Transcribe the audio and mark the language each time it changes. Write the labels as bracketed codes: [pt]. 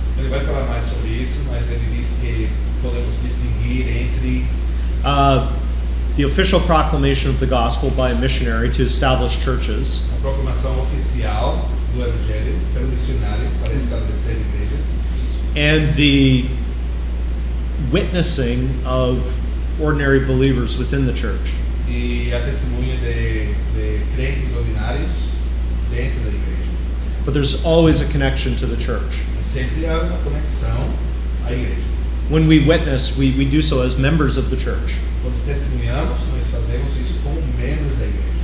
[pt] Ele vai falar mais sobre isso, mas ele diz que podemos distinguir entre [en] The official proclamation of the gospel by a missionary to establish churches [pt] a proclamação oficial do evangelho pelo missionário para estabelecer igrejas [en] and the witnessing of ordinary believers within the church. [pt] e a testemunha de crentes ordinários dentro da igreja. [en] But there's always a connection to the church. [pt] Mas sempre há uma conexão à igreja. [en] When we witness, we do so as members of the church. [pt] Quando testemunhamos, nós fazemos isso como membros da igreja.